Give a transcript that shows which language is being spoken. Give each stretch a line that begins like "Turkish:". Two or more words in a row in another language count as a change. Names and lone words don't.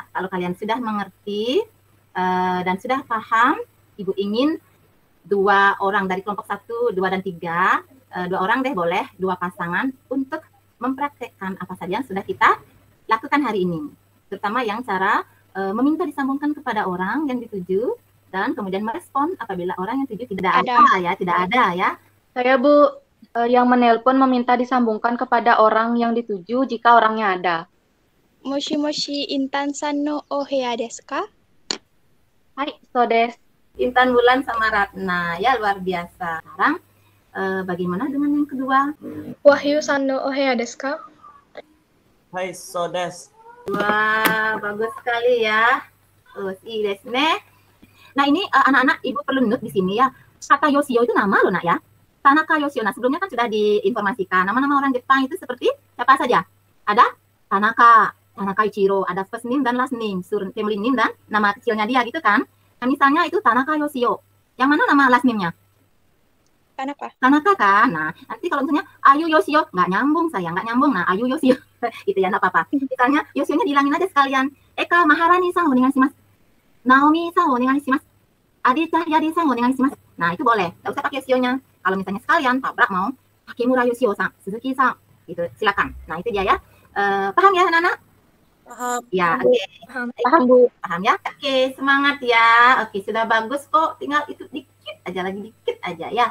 Indonesian: Kalau kalian sudah mengerti dan sudah paham, Ibu ingin 2 orang dari kelompok 1, 2, dan 3, 2 orang deh boleh, 2 pasangan untuk mempraktekkan apa saja yang sudah kita lakukan hari ini. Terutama yang cara meminta disambungkan kepada orang yang dituju dan kemudian merespon apabila orang yang dituju tidak ada ya. Saya, Bu, yang menelpon meminta disambungkan kepada orang yang dituju jika orangnya ada.
Japanese: もしもし、Intanさんのおへやですか? はい、そうです.
Indonesian: Intan, Bulan, sama Ratna. Ya, luar biasa. Sekarang bagaimana dengan yang kedua?
Japanese: Wahyuさんのおへやですか? はい、そうです.
Indonesian: Wah, bagus sekali ya.
Japanese: いいですね.
Indonesian: Nah, ini anak-anak Ibu perlu note di sini ya. Kata Yoshio itu nama loh, Nak ya. Tanaka Yoshio. Nah, sebelumnya kan sudah diinformasikan. Nama-nama orang Jepang itu seperti siapa saja? Ada Tanaka Ichiro, ada
English: first name
Indonesian: dan
English: last name, family name
Indonesian: dan nama kecilnya dia gitu kan. Nah, misalnya itu Tanaka Yoshio. Yang mana nama
English: last name-
Indonesian: nya? Tanaka kan. Nah, nanti kalau misalnya Ayu Yoshio, nggak nyambung saya, nggak nyambung. Nah, Ayu Yoshio, gitu ya, nggak apa-apa. Misalnya Yoshio-nya dihilangin aja sekalian.
Japanese: Eka Maharani-san onegaishimasu. Naomiさん、おねがいします。Adi Cahyadiさん、おねがいします.
Indonesian: Nah, itu boleh. Nggak usah pakai Yoshio-nya. Kalau misalnya sekalian tabrak mau Takemura Yoshio-san, Suzuki-san, gitu. Silakan. Nah, itu dia ya. Paham ya, anak-anak? Paham. Ya, oke. Paham, Bu. Paham ya? Oke, semangat ya. Oke, sudah bagus kok. Tinggal itu dikit aja ya.